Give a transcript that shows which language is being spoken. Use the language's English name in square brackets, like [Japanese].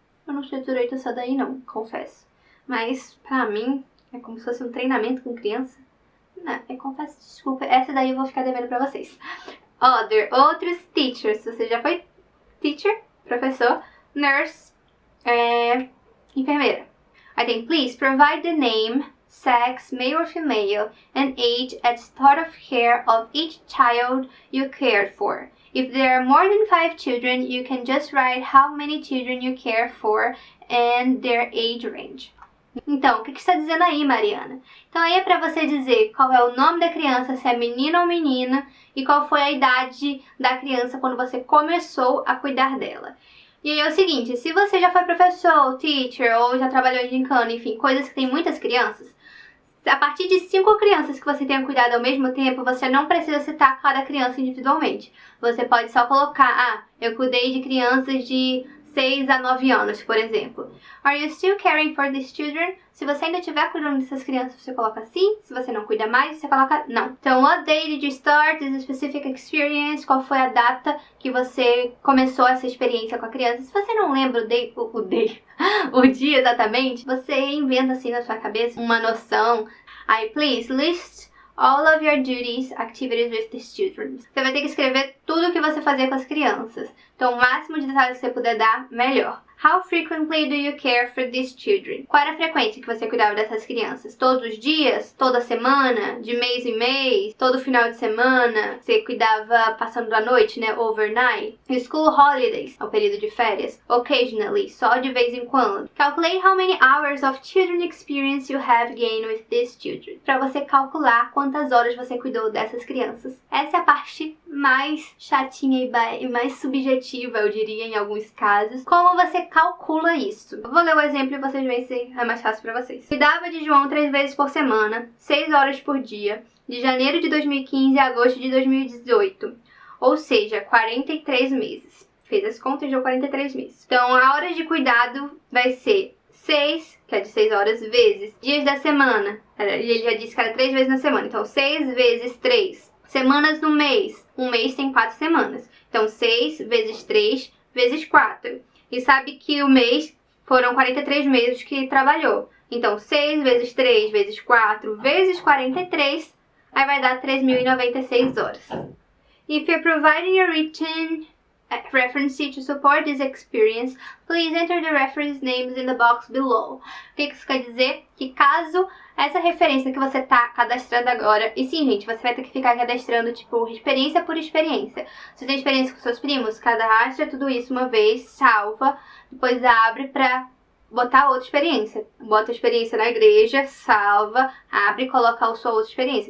[Portuguese] Eu não sei direito essa daí não, confesso. Mas, pra mim, é como se fosse um treinamento com criança. Não, eu confesso, desculpa, essa daí eu vou ficar devendo pra vocês. Outros teachers. Você já foi teacher, professor, nurse, enfermeira. [English] I think please provide the name, sex, male or female, and age at start of care of each child you cared for. If there are more than 5 children, you can just write how many children you care for and their age range. [Portuguese] Então, o que está dizendo aí, Mariana? Então aí é para você dizer qual é o nome da criança, se é menino ou menina, e qual foi a idade da criança quando você começou a cuidar dela. E aí é o seguinte, se você já foi professor, teacher, ou já trabalhou em gincana, enfim, coisas que tem muitas crianças, a partir de 5 crianças que você tenha cuidado ao mesmo tempo, você não precisa citar cada criança individualmente. Você pode só colocar, eu cuidei de crianças de 6 a 9 anos, por exemplo. [English] Are you still caring for these children? [Portuguese] Se você ainda estiver cuidando dessas crianças, você coloca sim. Se você não cuida mais, você coloca não. [English] Então, what day did you start this specific experience? [Portuguese] Qual foi a data que você começou essa experiência com a criança? Se você não lembra o dia exatamente, você inventa assim na sua cabeça uma noção. [English] Aí, please list all of your duties, activities with the children. [Portuguese] Você vai ter que escrever tudo o que você fazia com as crianças. Então, o máximo de detalhes que você puder dar, melhor. [English] How frequently do you care for these children? [Portuguese] Qual era a frequência que você cuidava dessas crianças? Todos os dias? Toda semana? De mês em mês? Todo final de semana? Você cuidava passando a noite, né? Overnight? [English] School holidays, [Portuguese] o período de férias. Occasionally, só de vez em quando. [English] Calculate how many hours of children experience you have gained with these children. [Portuguese] Para você calcular quantas horas você cuidou dessas crianças. Essa é a parte mais chatinha e mais subjetiva, eu diria, em alguns casos. Como você calcula isso? Eu vou ler o exemplo e vocês veem se é mais fácil para vocês. Cuidava de João 3 vezes por semana, 6 horas por dia, de janeiro de 2015 a agosto de 2018. Ou seja, 43 meses. Fez as contas e deu 43 meses. Então, a hora de cuidado vai ser 6, que é de 6 horas, vezes dias da semana. Ele já disse que era 3 vezes na semana. Então, 6 vezes 3. Semanas no mês. Um mês tem 4 semanas. Então, 6 vezes 3 vezes 4. E sabe que o mês foram 43 meses que trabalhou. Então, 6 vezes 3 vezes 4 vezes 43, aí vai dar 3.096 horas. [English] If you're providing a written reference to support this experience, please enter the reference names in the box below. [Portuguese] O que isso quer dizer? Que caso essa referência que você está cadastrando agora, e sim, gente, você vai ter que ficar cadastrando, tipo, experiência por experiência. Se você tem experiência com seus primos, cadastra tudo isso uma vez, salva, depois abre pra botar outra experiência. Bota a experiência na igreja, salva, abre e coloca a sua outra experiência.